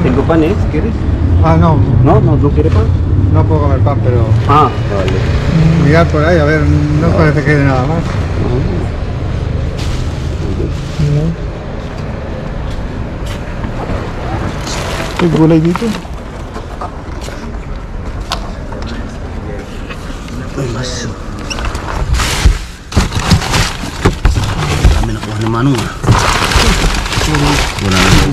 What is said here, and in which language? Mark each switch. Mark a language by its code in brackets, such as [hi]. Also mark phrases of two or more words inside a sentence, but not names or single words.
[es] pan eh, si Kiris? Ah, no, No, no quiere pan. no puedo comer pan, pero Vale. mirar por ahí, a ver, no parece que haya nada más. [tl] May gulay dito. Ay, mas. Kami nakuha ng manong wala na daw.